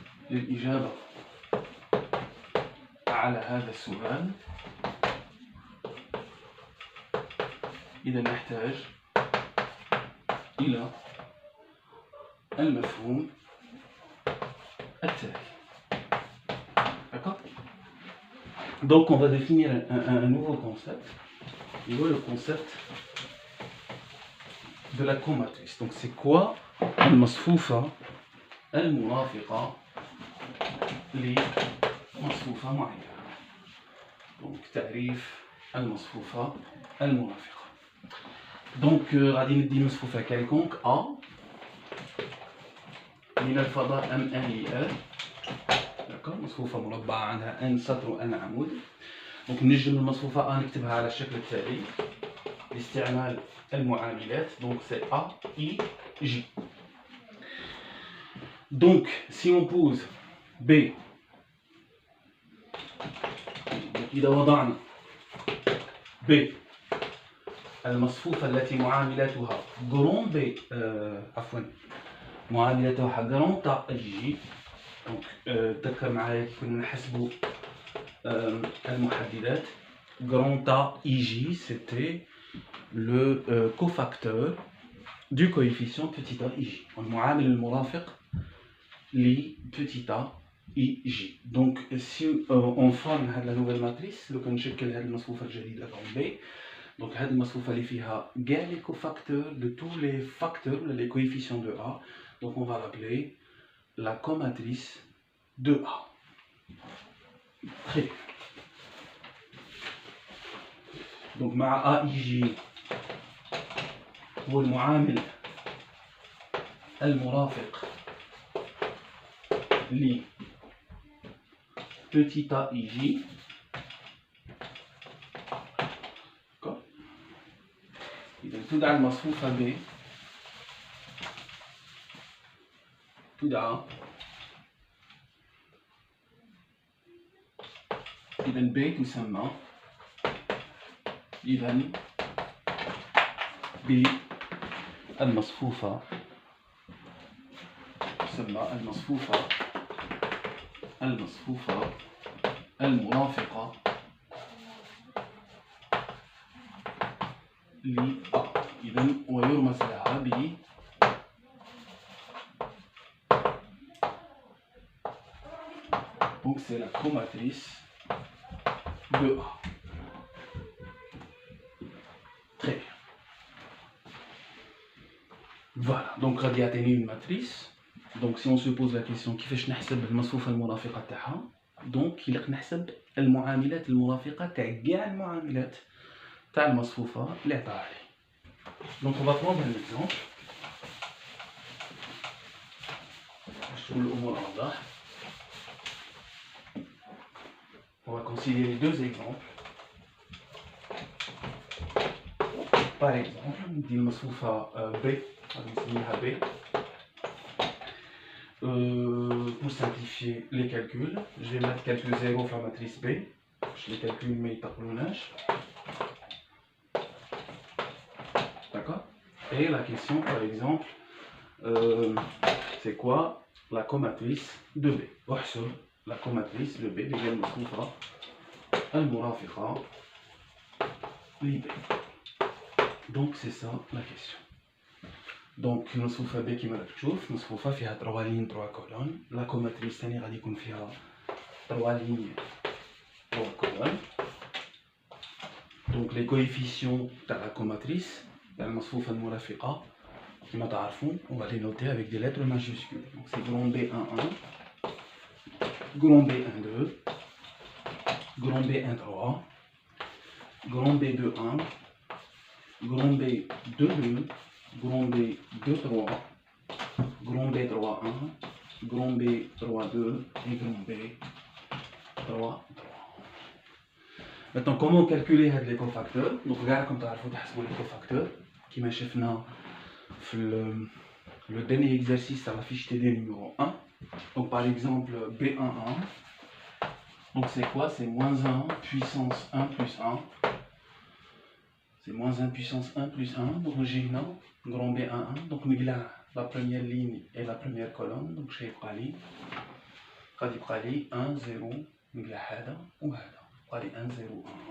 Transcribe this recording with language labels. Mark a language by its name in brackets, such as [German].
[Arabic] للإجابة على هذا السؤال إذا نحتاج إلى المفهوم التالي. [French] D'accord? Donc on va définir un nouveau concept. Il y a le concept de la comatrice. Donc c'est quoi [Arabic] المصفوفة المرافقة لمصفوفة معينة. Donc تعريف المصفوفة المرافقة. Donc غادي ندي مصفوفة quelconque A من الفضاء M1 d'accord. مصفوفة مربعة عندها n سطر و n عمود. دونك نجم المصفوفة A نكتبها على الشكل التالي باستعمال المعاملات. [French] دونك c'est A, I, J. Donc si on pose B, [Arabic] إذا وضعنا B المصفوفة التي معاملاتها جرون B عفوا معاملاتها جرون تا J. دونك تذكر معايا كي كنا نحسبوا المحددات. [French] Grand A IJ, c'était le cofacteur du coefficient petit a IJ. [Arabic] المعامل المرافق ل petit a IJ. [French] Donc si on forme la nouvelle matrice, [Arabic] لو كنشكل هذه المصفوفة الجديدة [French] comme B, donc [Arabic] هذه المصفوفة اللي فيها كاع [French] les cofacteurs de tous les facteurs, les coefficients de A, donc on va l'appeler la comatrice de A. Très bien. [Arabic] Donc مع AIJ هو المعامل المرافق ل petit a IJ. إذا تدعى المصفوفة B تدعى إذا B تسمى إذا بالمصفوفة تسمى المصفوفة المرافقة ل A. إذا ويرمز لها ب [French] donc c'est la comatrice de A. Très bien. Voilà, donc [Arabic] غادي يعطيني [French] une matrice. Donc si on se pose la question [Arabic] كيفاش نحسب المصفوفة المرافقة تاعها، donc كيلق نحسب المعاملات المرافقة تاع كاع المعاملات تاع المصفوفة اللي عطاها لي. [French] Donc on va prendre un exemple [Arabic] باش تكون الأمور أوضح. [French] On va considérer deux exemples. Par exemple, [Arabic] ندي المصفوفة B, غادي نسميها B. [French] Pour simplifier les calculs, je vais mettre quelques zéros sur la matrice B. Je les calcule mais ils ne d'accord. Et la question, par exemple, c'est quoi la comatrice de B? La comatrice de B, les [Arabic] المصفوفة المرافقة ل [French] B. Donc c'est ça la question. [Arabic] Donc المصفوفة B كيما راك تشوف مصفوفة فيها 3 lignes 3 colonnes. La comatrice ثاني غادي يكون فيها [French] 3 lignes 3 colonnes. Donc les coefficients تاع la comatrice [Arabic] تاع المصفوفة المرافقة كيما تعرفون [French] on va les noter avec des lettres majuscules. Donc c'est grand B11, grand B12, grand B13, grand B21, grand B22, grand B23, grand B31, grand B32 et grand B33. Maintenant, comment calculer les cofacteurs? Donc, regarde comme tu as les cofacteurs qui m'a شفنا le dernier exercice à la fiche TD numéro 1. Donc, par exemple, B11. Donc, c'est quoi? C'est moins 1 puissance 1 plus 1. C'est moins 1 puissance 1 plus 1. Donc, j'ai grand B11. Donc, nous avons la première ligne et la première colonne. Donc, j'ai pas ligne. [Arabic] غادي يبقى لي 1 0 نقلع هذا وهذا يبقى لي 1 0 1.